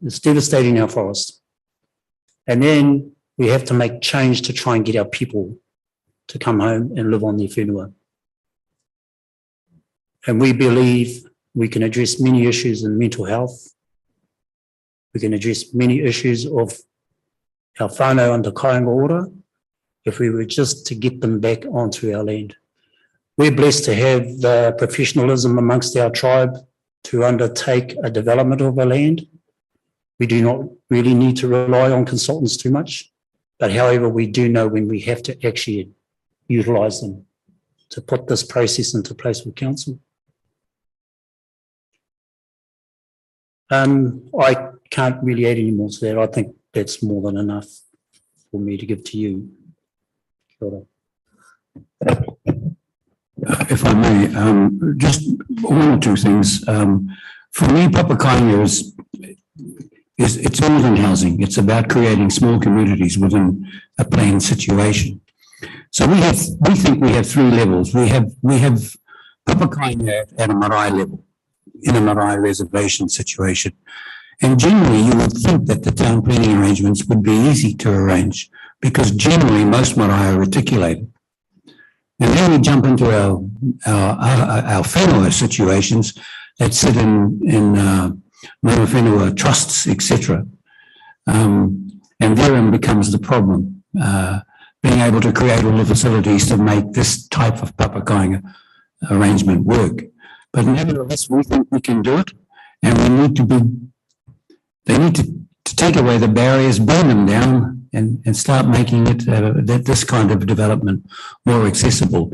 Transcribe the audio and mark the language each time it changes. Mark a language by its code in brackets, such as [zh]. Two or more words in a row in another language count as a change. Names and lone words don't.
[en] It's devastating our forest. And then we have to make change to try and get our people to come home and live on their whenua. And we believe we can address many issues in mental health. We can address many issues of our whānau under [mi] kāinga ora [en] if we were just to get them back onto our land. We're blessed to have the professionalism amongst our tribe to undertake a development of our land. We do not really need to rely on consultants too much, but however, we do know when we have to actually utilise them to put this process into place with council. I can't really add any more to that. I think that's more than enough for me to give to you. [mi] Kia ora. [en] If I may, just one or two things. For me, Papakainga is it's more than housing. It's about creating small communities within a plain situation. So we think we have three levels. We have Papakainga at a marae level, in a marae reservation situation. And generally, you would think that the town planning arrangements would be easy to arrange, because generally most marae are reticulated. And then we jump into our whenua situations that sit in [mi] mana whenua [en] trusts, etc. And therein becomes the problem, being able to create all the facilities to make this type of Papakainga arrangement work. But nevertheless, we think we can do it, and they need to take away the barriers, burn them down, and start making it this kind of development more accessible.